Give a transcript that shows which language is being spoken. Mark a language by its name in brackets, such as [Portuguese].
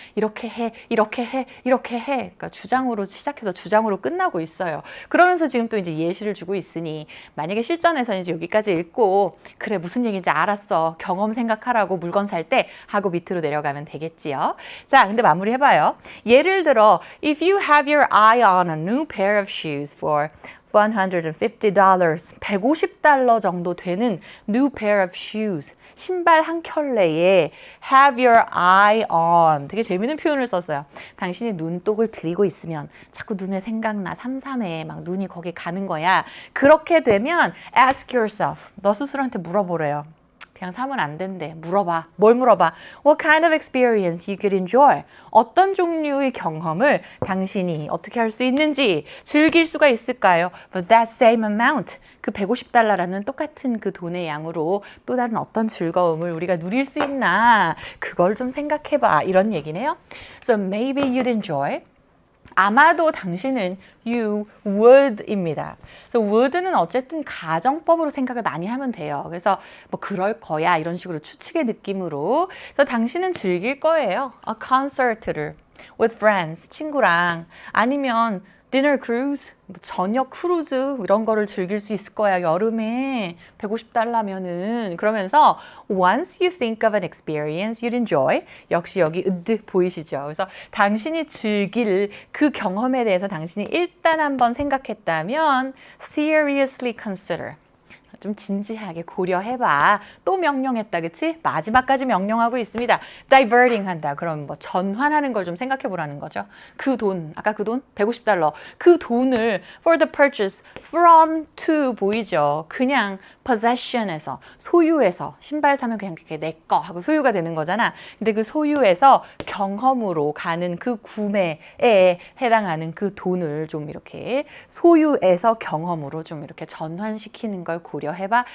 [Korean] 이렇게 해, 이렇게 해, 이렇게 해. 그러니까 주장으로 시작해서 주장으로 끝나고 있어요. 그러면서 지금 또 이제 예시를 주고 있으니 만약에 실전에서 이제 여기까지 읽고 그래 무슨 얘기인지 알았어. 경험 생각하라고 물건 살 때 하고 밑으로 내려가면 되겠죠. 자, 근데 마무리 해봐요. 예를 들어, [English] if you have your eye on a new pair of shoes for $150, $150 [Korean] 정도 되는 [English] new pair of shoes, [Korean] 신발 한 켤레에 [English] have your eye on, [Korean] 되게 재밌는 표현을 썼어요. 당신이 눈독을 들이고 있으면 자꾸 눈에 생각나, 삼삼해, 막 눈이 거기 가는 거야. 그렇게 되면 [English] ask yourself, [Korean] 너 스스로한테 물어보래요. 그냥 사면 안 된대. 물어봐. 뭘 물어봐? [English] What kind of experience you could enjoy? [Korean] 어떤 종류의 경험을 당신이 어떻게 할 수 있는지 즐길 수가 있을까요? [English] But that same amount, [Korean] 그 $150라는 똑같은 그 돈의 양으로 또 다른 어떤 즐거움을 우리가 누릴 수 있나? 그걸 좀 생각해봐. 이런 얘기네요. [English] So maybe you'd enjoy [Korean] 아마도 당신은 you would입니다. 그래서 would는 어쨌든 가정법으로 생각을 많이 하면 돼요. 그래서 뭐 그럴 거야 이런 식으로 추측의 느낌으로. 그래서 당신은 즐길 거예요. concert를 [English] with friends, [Korean] 친구랑 아니면 dinner cruise, 저녁 크루즈 이런 거를 즐길 수 있을 거야. 여름에 $150면은. 그러면서 [English] once you think of an experience you'd enjoy. [Korean] 역시 여기 보이시죠? 그래서 당신이 즐길 그 경험에 대해서 당신이 일단 한번 생각했다면 [English] seriously consider. [Korean] 좀 진지하게 고려해봐. 또 명령했다, 그치? 마지막까지 명령하고 있습니다. diverting 한다. 그럼 뭐 전환하는 걸 좀 생각해 보라는 거죠. 그 돈, 아까 그 돈? $150. 그 돈을 [English] for the purchase, [Korean] from to 보이죠? 그냥 possession에서, 소유에서, 신발 사면 그냥 그게 내 거 하고 소유가 되는 거잖아. 근데 그 소유에서 경험으로 가는 그 구매에 해당하는 그 돈을 좀 이렇게 소유에서 경험으로 좀 이렇게 전환시키는 걸 고려해봐.